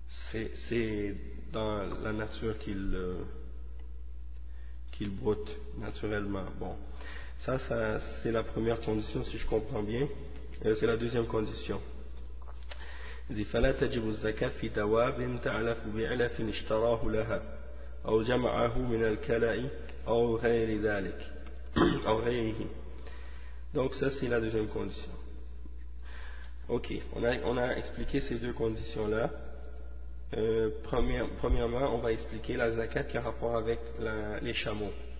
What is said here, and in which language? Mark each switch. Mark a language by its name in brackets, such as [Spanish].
[French] C'est dans la nature qu'ils broutent naturellement. Bon, ça c'est la première condition si je comprends bien. C'est la deuxième condition. [Arabic] فلا تجب الزكاة في دواب تعلف بعلف اشتراه لها أو جمعه من الكلاء أو غير ذلك أو غيره. [French] Donc ça c'est la deuxième condition. Ok, on a expliqué ces deux conditions là. Premièrement, on va expliquer la zakat qui a rapport avec les chameaux.